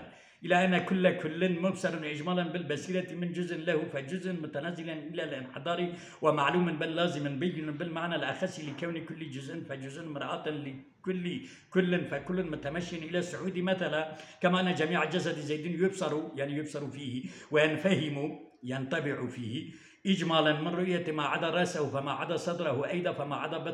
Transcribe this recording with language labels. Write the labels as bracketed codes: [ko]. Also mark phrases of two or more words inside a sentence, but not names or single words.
[ar] إلى كل كل مبصر إجمالا بالبصيرة من جزء له فجزء متنزلا إلى الانحدار ومعلوم باللازم البين بالمعنى الأخص لكون كل جزء فجزء مرآة لكل فكل متمش إلى الصعود مثلا كما أن جميع جسد زيد يبصر فيه وينفهم ينطبع فيه إجمالا من رؤية ما عدا رأسه فما عدا صدره أيضا فما عدا